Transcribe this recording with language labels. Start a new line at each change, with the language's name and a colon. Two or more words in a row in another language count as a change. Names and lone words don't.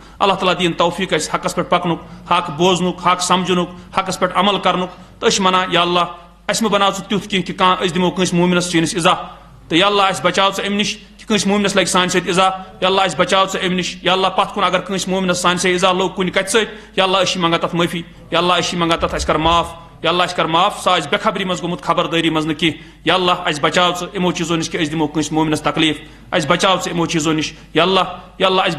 Kashmiri: اللہ تعالیٰ دین توفیق اس حقس پہ پکنک حق بوزنک حق سمجھنک حقس پہ عمل کرنک تو ونان
Arabic: یا اللہ
Kashmiri: اس میں بناو تیُتھ کینٛہہ کہ کانٛہہ أسۍ دمو کٲنٛسہِ مومنس چٲنِس اِزا تو
Arabic: یا اللہ
Kashmiri: اس بچاو ژٕ امہِ نش کہ کٲنٛسہِ مومنس لگہِ سانہِ سۭتۍ اِزا
Arabic: یا اللہ
Kashmiri: اس بچاو ژٕ امہِ نش
Arabic: یا اللہ
Kashmiri: پتھ کُن اگر کٲنٛسہِ مومنس سانہِ سۭتۍ اِزا لوٚگ کُنہِ کتھِ سۭتۍ
Arabic: یا اللہ
Kashmiri: أسۍ چھِ منگان تتھ معٲفی
Arabic: یا اللہ
Kashmiri: أسۍ چھِ منگان تتھ اَسہِ کر معاف
Arabic: یا اللہ
Kashmiri: اَسہِ کر معاف سُہ آسہِ بے خبری منٛز گوٚمُت خبردٲری منٛز نہٕ کینٛہہ
Arabic: یا اللہ
Kashmiri: اَسہِ بچاو ژٕ یِمو چیٖزو نِش کہ أسۍ دِمو کٲنٛسہِ مومنس تکلیٖف اَسہِ بچاو ژٕ یِمو چیٖزو نِش
Arabic: یا اللہ
Kashmiri: اَسہِ